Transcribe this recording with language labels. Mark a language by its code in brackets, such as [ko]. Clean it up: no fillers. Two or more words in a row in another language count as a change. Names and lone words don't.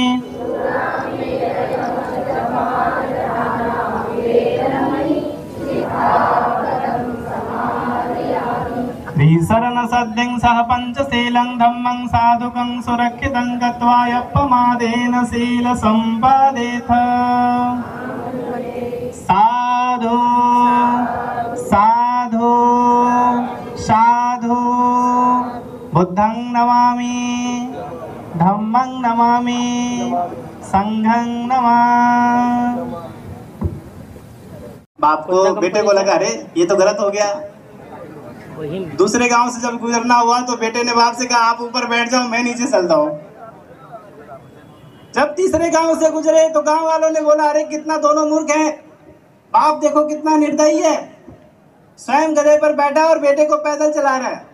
[pi] त्रिशरणसद्यं सह पंचशीलं धम्मं साधुकं सुरक्षितं गत्वा यप्पमादेन शीलसम्पादेथ। साधु साधु साधु बुद्धं नमामि, धम्मं नमामि, संघं नमामि। [hi] बाप को बेटे को लगा अरे ये तो गलत हो गया। दूसरे गांव से जब गुजरना हुआ तो बेटे ने बाप से कहा आप ऊपर बैठ जाओ मैं नीचे चलता हूँ। जब तीसरे गांव से गुजरे तो गांव वालों ने बोला अरे कितना दोनों मूर्ख हैं, बाप देखो कितना निर्दयी है, स्वयं गधे पर बैठा और बेटे को पैदल चला रहा है।